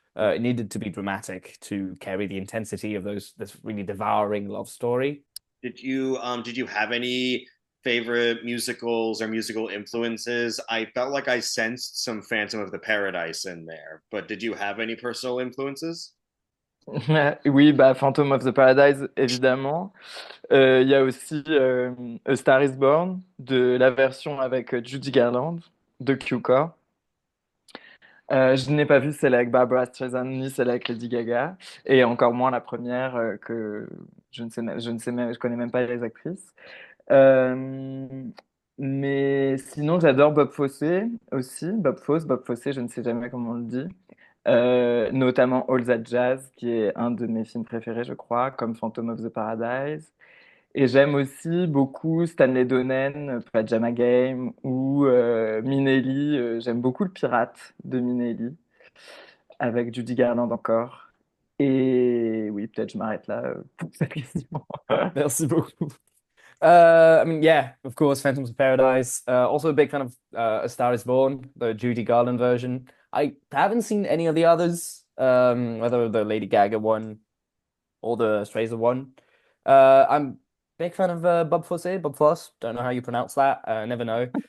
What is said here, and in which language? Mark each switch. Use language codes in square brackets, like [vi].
[en] It needed to be dramatic to carry the intensity of this really devouring love story. Did you have any favorite musicals or musical influences? I felt like I sensed some Phantom of the Paradise in there, but did you have any personal influences? [fr] Oui, bah Phantom of the Paradise, évidemment. Il y a aussi A Star is Born, de la version avec Judy Garland, de Q-Core. Je n'ai pas vu celle avec Barbara Streisand ni celle avec Lady Gaga, et encore moins la première que je connais même pas les actrices. Euh, mais sinon, j'adore Bob Fosse aussi, Bob Fosse, je ne sais jamais comment on le dit. Notamment All That Jazz, qui est un de mes films préférés, je crois, comme Phantom of the Paradise. Et j'aime aussi beaucoup Stanley Donen, Pajama Game ou Minelli. J'aime beaucoup Le Pirate de Minelli, avec Judy Garland encore. Et oui, peut-être je m'arrête là pour cette question. Merci beaucoup. [en] I mean, yeah, of course, Phantoms of Paradise. Also a big fan of A Star is Born, the Judy Garland version. I haven't seen any of the others, whether the Lady Gaga one or the Strazer one. I'm a big fan of Bob Fosse, Bob Foss. Don't know how you pronounce that. Never know.